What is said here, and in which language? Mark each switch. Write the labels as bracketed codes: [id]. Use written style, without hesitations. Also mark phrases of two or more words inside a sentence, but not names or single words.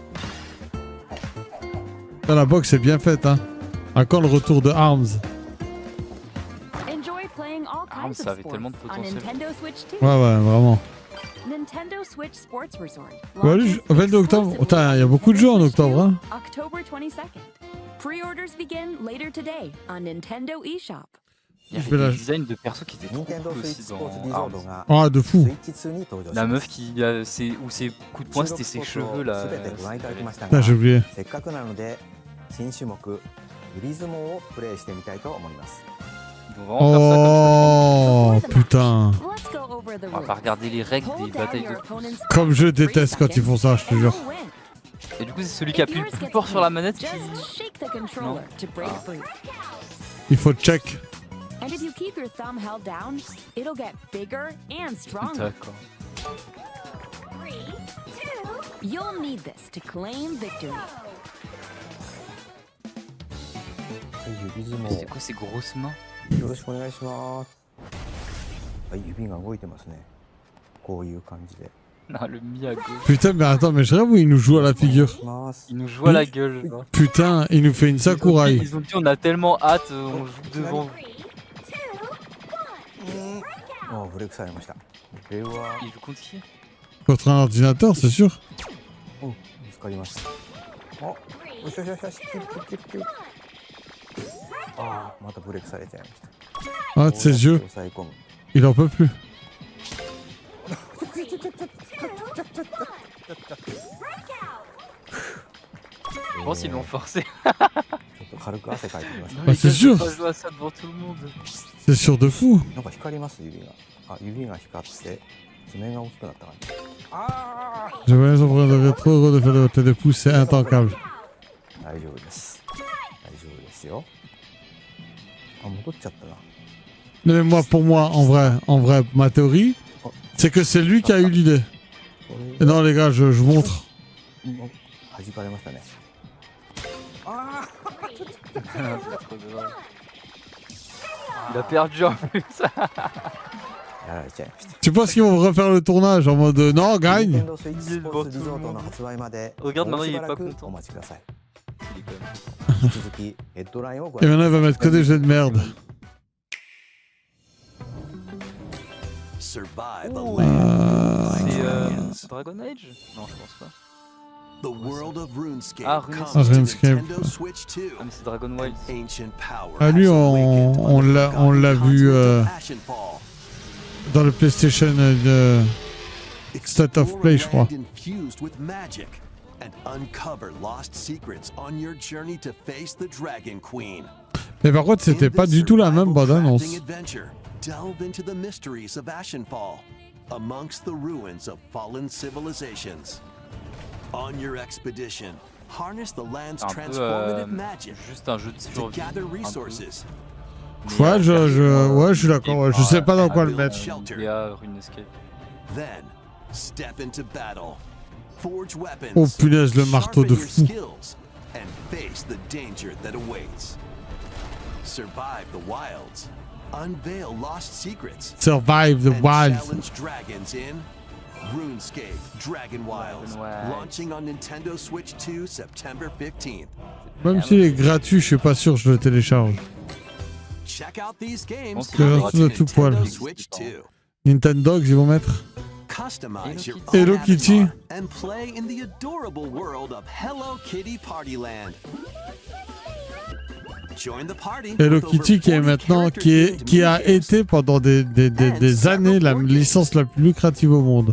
[fr] Là, la boxe est bien faite, hein. À quand le retour de Arms? Arms, ça avait tellement de potentiel. Ouais, ouais, vraiment. Nintendo Switch Sports Resort. Ouais, lui, 22 octobre. Putain, il y a beaucoup de jeux en octobre, hein. [en] October 22nd. Pre-orders begin later today on Nintendo eShop. [fr] Il y Je vais avait la- des designs de persos qui étaient trop [ja] 任天堂 [fr] cool [ja] スイッ [fr] aussi [ja] チスポーツ [fr] dans [ja] リゾー [fr] Arms. [ja] トが [fr] Ah, de [ja] ス [fr] fou. [ja] イッチ2に登場し [fr] La [ja] ま [fr] meuf [ja] す [fr] qui, où ses coups de poing c'était ses cheveux là. [ja] すべてご覧いただきました [fr] Putain, [ja] が [fr] j'ai oublié. [ja] せっかくなので新種目グリズモをプレイしてみたいと思います [fr] Ils vont vraiment faire ça Oh, putain. [en] Let's go over the [fr] comme ça. On va pas regarder les règles des batailles de pouces. Comme je déteste quand ils font ça, je te jure. Et du coup, c'est celui qui appuie le plus fort sur la manette qui. [en] Just shake the controller to break free. [fr] Il faut check. [en] And if you keep your thumb held down, it'll get bigger and stronger. [fr] D'accord. [en] You'll need this to claim victory. [ja] 指相 [fr] C'est [ja] 撲 [fr] quoi ces grosses mains? [ja] よろしくお願いしますはい指が動いてますねこういう感じで [fr] Ah, le Mi à gauche. Putain, mais attends, mais je rêve où il nous joue à la figure. [ja] します [fr] Il nous joue à la gueule. Genre. Putain, il nous fait une Sakurai. Ils ont dit on a tellement hâte, on joue devant vous. [ja] あブレイクされましたこれは [fr] Il joue contre qui? Contre un ordinateur, c'est sûr. [ja] お見つかりましたあよしよしよしよしキュッキュッキュッキュッあまたブレイクされちゃいました [fr] Ah, de ses yeux. [ja] 抑え込む [fr] Il en peut plus. Je pense qu'ils l'ont forcé. [ja] ちょっと軽く汗かいてきました [fr] Ah, c'est sûr. Pas jouer à ça devant tout le monde. C'est sûr de fou. [ja] なんか光ります指があ指が光って爪が大きくなった感じあ [fr] Je vais les emprunter de rétro, de faire de voter des pouces, c'est intankable. [ja] 大丈夫です大丈夫ですよあ戻っちゃったな [fr] Mais moi, pour moi, en vrai, ma théorie, c'est que c'est lui qui a eu l'idée. [ja] こ [fr] Et non, les gars, je montre. [ja] れ弾かれましたねあ [fr] C'est trop drôle. Il a perdu en plus. [ja] あやられちゃいました [fr] Tu penses qu'ils vont refaire le tournage en mode non, gagne? [ja] 任天堂スイッチスポーツリゾートの発売まで [fr] Regarde, [ja] もう [fr] maintenant, [ja] し [fr] il est [ja] ば [fr] pas [ja] らく [fr] content. [ja] お待ちください [fr] Il est quand même- [ja] 引き続きヘッドラインをご [fr] Et [ja] 覧 [fr] maintenant, il va mettre que des jeux de merde. [en] Survive the land. [fr] Dragon Age? Non, je pense pas. [en] The world of RuneScape [fr] Ah, [en] comes [fr] Ah, [en] to RuneScape. Nintendo Switch 2. [fr] Ah, mais c'est Dragon Wild. [en] Ancient power [fr] Ah, lui, [en] has [fr] on [en] awakened [fr] l'a [en] on the [fr] vu [en] continent of Ashenfall. [fr] dans le PlayStation de State of Play, je crois. [en] Explore a land infused with magic and uncover lost secrets on your journey to face the Dragon Queen. [fr] Mais par contre, c'était pas du tout la même bande-annonce. [en] Delve into the mysteries of Ashenfall, amongst the ruins of fallen civilizations. On your expedition, harness the land's [fr] C'est un [en] transformative [fr] peu [en] magic [fr] juste un jeu de [en] to [fr] survie. [en] gather [fr] un peu. [en] resources. [fr] Mais, Ouais, je suis d'accord. Ouais. Je sais pas dans quoi le mettre. RuneScape. [en] Then, step into battle. Forge weapons. [fr] Oh punaise, le marteau de [en] sharpen [fr] fou. [en] your skills, and face the danger that awaits. Survive the wilds. Unveil lost secrets. Survive the and Wilds. challenge dragons in RuneScape Dragon Wilds, Dragon Wilds. launching on Nintendo Switch 2 September 15th. [fr] Même s'il est gratuit, je suis pas sûr que je le télécharge. [en] Check out these games [fr] Bon, c'est [en] coming [fr] gratuit [en] to [fr] de tout poil. [en] Nintendo Switch 2. [fr] Nintendogs, ils vont mettre. [en] Customize your [fr] Hello [en] own [fr] Kitty. [en] avatar and play in the adorable world of Hello Kitty Party Land. Join the party [fr] Hello [en] with over [fr] Kitty qui est [en] 40 [fr] maintenant, [en] characters [fr] qui a [en] named mini-games. [fr] été pendant des années la licence la plus lucrative au monde.